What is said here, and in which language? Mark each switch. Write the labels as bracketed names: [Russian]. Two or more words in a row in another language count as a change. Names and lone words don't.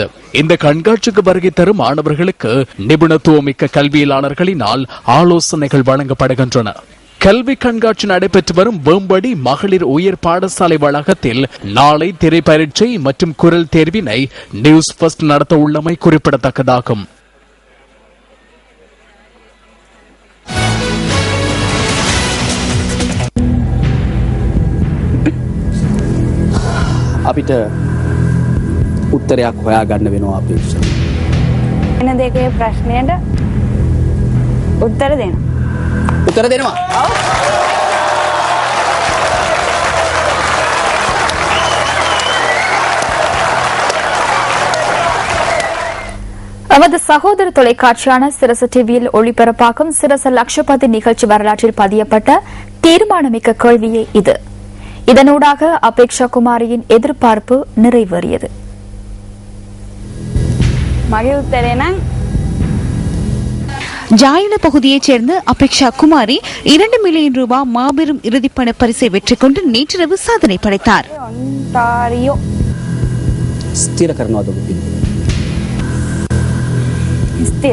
[Tamil] இந்த கண்காட்சிக்கு வருகை தரும் மாணவர்களுக்கு நிபுணத்துவமிக்க கல்வியலாளர்களினால் ஆலோசனைகள் வழங்கப்படுகின்றன. கல்வி கண்காட்சி நடைபெற்று வரும் வேம்படி மகளிர் உயர் பாடசாலை வளாகத்தில் நாளை திரைப்பரீட்சை மற்றும் குரல் தேர்வினை நியூஸ் ஃபர்ஸ்ட் நடத்த உள்ளமை குறிப்பிடத்தக்கதாகும். [Sinhala] අපිට උත්තරයක් හොයාගන්න වෙනවා අපේක්ෂා. එන දෙකේ ප්‍රශ්නයට උත්තර දෙනවා. උත්තර දෙනවා. [Tamil] நமது சகோதர தொலைக்காட்சியான சிரச டிவியில் ஒளிபரப்பாகும் சிரச லட்சபதி நிகழ்ச்சி வரலாற்றில் பதியப்பட்ட தீர்மானமிக்க கேள்வியே இது. இதனூடாக அபேக்ஷா குமாரியின் எதிர்பார்ப்பு நிறைவேறியது. [Sinhala] මගේ උත්තරේ නම් [Tamil] ஜாயில பகுதியைச் சேர்ந்த அபேக்ஷா குமாரி 2 மில்லியன் ரூபாய் மாபெரும் இறுதிப்பண பரிசை வெற்றி கொண்டு நேற்றிரவு சாதனை படைத்தார். [Sinhala] ඔන්ටාරියෝ ස්ථිර කරනවද ඔබ? ස්ථිර.